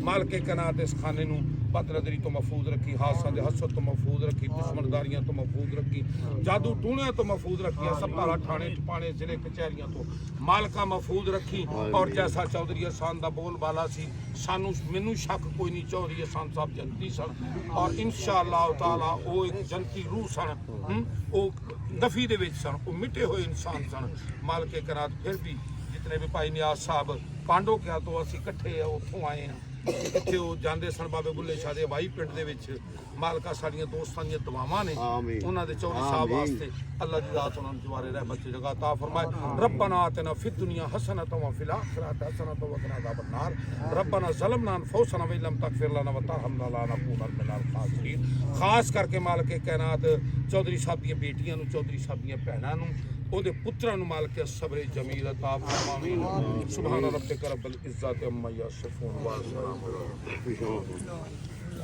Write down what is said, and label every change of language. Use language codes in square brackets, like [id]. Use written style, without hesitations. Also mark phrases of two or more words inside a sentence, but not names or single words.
[pa] مالک کائنات اس خانے نوں بدنظری تو محفوظ رکھی، حادثہ دے حسد تو محفوظ رکھی، دشمنداریاں تو محفوظ رکھی، جادو ٹونیاں تو محفوظ رکھی، ہسپتال ٹھانے ٹپانے ضلعے کچہریاں تو مالکا محفوظ رکھی. اور جیسا چوہدری احسان دا بول بالا سی، سانوں مینوں شک کوئی نہیں چوہدری احسان صاحب جنتی سن اور [ar] إن شاء الله تعالى [pa] وہ اک جنتی روح سن، وہ نفی دے وچ سن، وہ مٹے ہوئے انسان سن. مالک کائنات فیر بھی جتنے بھی بھائی نیاز صاحب پانڈو کیا تو اسیں اکٹھے اتھوں آئے ہیں، ایتھے وہ جاندے سن بابے بلھے شاہ دے ہوائی پنڈ دے وچ. مالکا ساڈیاں دوستاں دی دعاواں نے انہاں دے چوہدری صاحب واسطے اللہ دی ذات انہاں نوں جوار رحمت دی جگہ عطا فرمائے. [ar] ربنا آتنا في الدنيا حسنة وفي الآخرة حسنة وقنا عذاب النار. ربنا ظلمنا أنفسنا ولم تغفر لنا وترحمنا لنكونن من الخاسرين. [pa] خاص کر کے مالک کائنات چوہدری صاحب دی بیٹیاں نوں، چوہدری صاحب دی بھیناں نوں، اوہدے پتراں نوں مالک صبر جمیل عطا فرماوے. [ar] سبحان ربك رب العزة عما يصفون وسلام